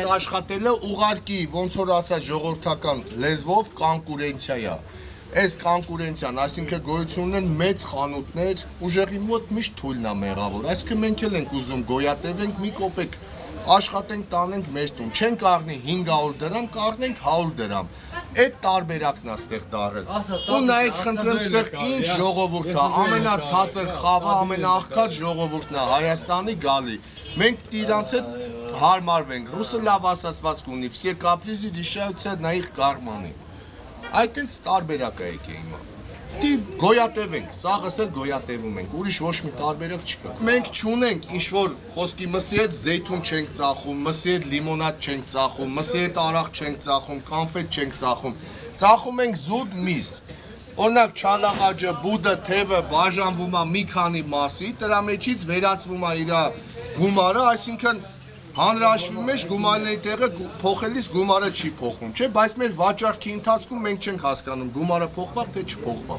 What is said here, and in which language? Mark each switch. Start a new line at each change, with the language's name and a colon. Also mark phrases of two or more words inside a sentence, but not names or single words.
Armenian: Այդպես աշխատելը ուղարկի, ոնց որ ասած ժողովրդական լեզվով կոնկուրենցիա է։ Այս կոնկուրենցիան, այսինքն գոյություն ունեն մեծ խանութներ, ուժեղի մոտ միշտ թույլն է մեղավոր։ Այսինքն մենք էլ ենք ուզում գոյատևենք մի կոպեկ աշխատենք, տանենք մեր տուն, չենք առնի 500 դրամ, կառնենք 100 դրամ։ Այդ տարբերակն է ստեղ դարել։ Ու նայեք, խնդրեմ, ստեղ ինչ ժողովուրդ է, ամենացածր խավը, ամենաաղքատ ժողովուրդն է Հայաստանի գալի։ Մենք իրանց հետ հարմարվենք։ Ռուսը լավ ասացվածք ունի,
Russian: все капризы решаются на их карманы։
Armenian: Այդտենց տարբերակ է եկե հիմա։ Դի գոյատևենք, սաղս էլ գոյատևում ենք, ուրիշ ոչ մի տարբերակ չկա։ Մենք չունենք ինչ-որ խոսքի մսի հետ զեյթուն չենք ծախում, մսի հետ լիմոնադ չենք ծախում, մսի հետ արախ չենք ծախում, կոնֆետ չենք ծախում։ Ծախում ենք զուտ միս։ Օրինակ չալաղաջը, բուդը, թևը բաժանվում է մի քանի մասի, դրա մեջից վերածվում է իր գումարը, այսինքն հանրահաշվի մեջ գումարների տեղը փոխելիս գումարը չի փոխվում, չէ՞, բայց մեր վաճառքի ընթացքում մենք չենք հասկանում գումարը փոխվավ թե չփոխվավ։